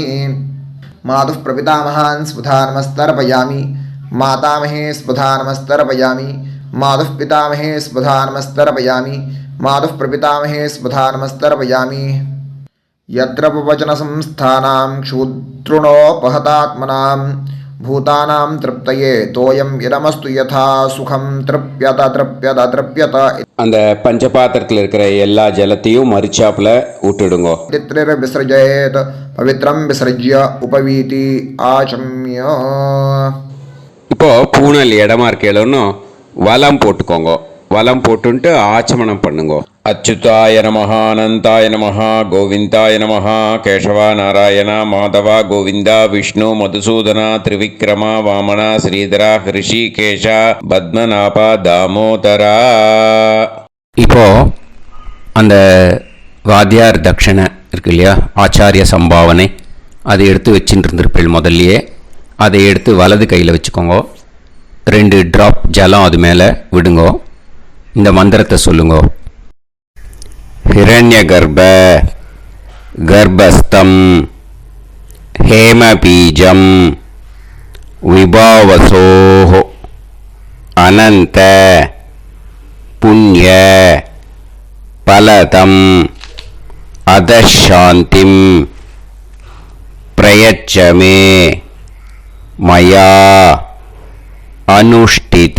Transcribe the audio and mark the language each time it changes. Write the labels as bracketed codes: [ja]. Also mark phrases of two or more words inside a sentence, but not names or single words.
[sa] मातुः प्रपितामहान् स्वधा नमस्तर्पयामि मातामहे स्वधा नमस्तर्पयामि मातुः पितामहे स्वधा नमस्तर्पयामि मातुः प्रपितामहे स्वधा नमस्तर्पयामि यत्र प्रवचनसंस्थानां क्षुद्रुणोपहतात्मनां भूतानां तृप्तये तोयं इदमस्तु यथा सुखं तृप्यत तृप्यत तृप्यत [ta] அந்த பஞ்சபாத்திரத்தில் இருக்கிற எல்லா ஜலத்தையும் மரிச்சாப்புல விட்டுடுங்க. [sa] तित्रिर विसृजेत पवित्रं विसृज्य उपवीति आचम्य. [ta] இப்போ பூனல் இடமா இருக்கேன்னு வலம் போட்டுக்கோங்க. வலம் போட்டுன்ட்டு ஆச்சமனம் பண்ணுங்க. [sa] अच्युताय नमः अनन्ताय नमः गोविन्दाय नमः केशव नारायण माधव गोविन्द विष्णु मधुसूदन त्रिविक्रम वामन श्रीधर ऋषिकेश पद्मनाभ दामोदरा. [ta] இப்போ அந்த வாத்தியார் தட்சணை இருக்கு இல்லையா, ஆச்சாரிய சம்பாவனை, அதை எடுத்து வச்சுட்டு இருந்திருப்பீள் முதல்லையே. அதை எடுத்து வலது கையில் வச்சுக்கோங்க. 2 ட்ராப் ஜலம் அது மேலே விடுங்க. இந்த மந்திரத்தை சொல்லுங்க. [sa] हिरण्यगर्भ गर्भस्थं हेमबीजं विभावसोः अनन्त पुण्य फलदं अधशान्तिं प्रयच्छ मे मया अनुष्ठित